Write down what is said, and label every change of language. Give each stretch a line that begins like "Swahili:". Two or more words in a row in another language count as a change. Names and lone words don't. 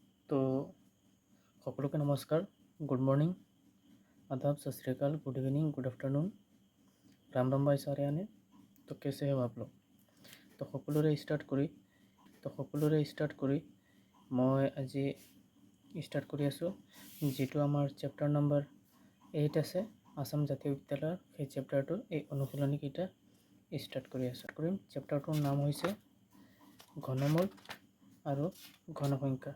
Assamese: तो সকলোকে নমস্কাৰ,
English: good morning,
Hindi: आदाब,
Punjabi: ਸਤ ਸ੍ਰੀ ਅਕਾਲ,
English: good evening, good afternoon,
Hindi: राम राम भाई सारे आने। तो कैसे हो आप लोग?
Assamese: तो সকলোৰে ষ্টাৰ্ট কৰি মই আজি ষ্টাৰ্ট কৰি আছোঁ যিটো আমাৰ চেপ্টাৰ নম্বৰ 8 আছে আসাম জাতীয় বিদ্যালয়ৰ সেই চেপ্টাৰটোৰ এই অনুশীলনীকেইটা ষ্টাৰ্ট কৰিম। চেপ্টাৰটোৰ নাম হৈছে ঘনমূল আৰু ঘনসংখ্যা।